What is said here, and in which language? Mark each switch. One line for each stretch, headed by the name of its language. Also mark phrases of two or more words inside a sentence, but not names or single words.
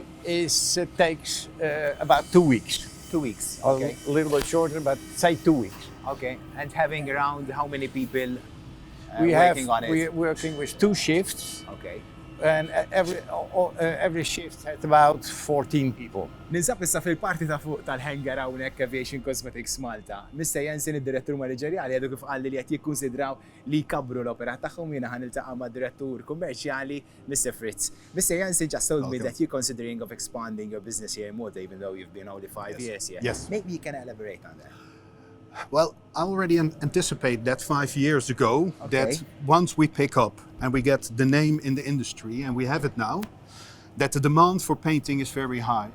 English: takes about 2 weeks. 2 weeks. A Okay, little bit shorter, but say 2 weeks. okay. And having around how many people We working on it? we're working with 2 shifts, Okay. and every shift has about 14 people.
Maltese: Ninsab issa fil-parti ta' fuq tal-hangar hawnhekk Aviation Cosmetics Malta. Mr. Jensen, id-direttur maniġerjali, għadu kif qal li qed jikkunsidraw li jkabbru l-opera tagħhom, jiena ħaniltaqa' mad-direttur kummerċjali, Mr. Fritz. Mr.
English: Jensen just told me that you're considering of expanding your business here in Malta, even though you've been only 5 years here. Yes. Maybe you can elaborate on that. Well, I already anticipate that 5 years ago, Okay. that once we pick up and we get the name in the industry, and we have it now, that the demand for painting is very high.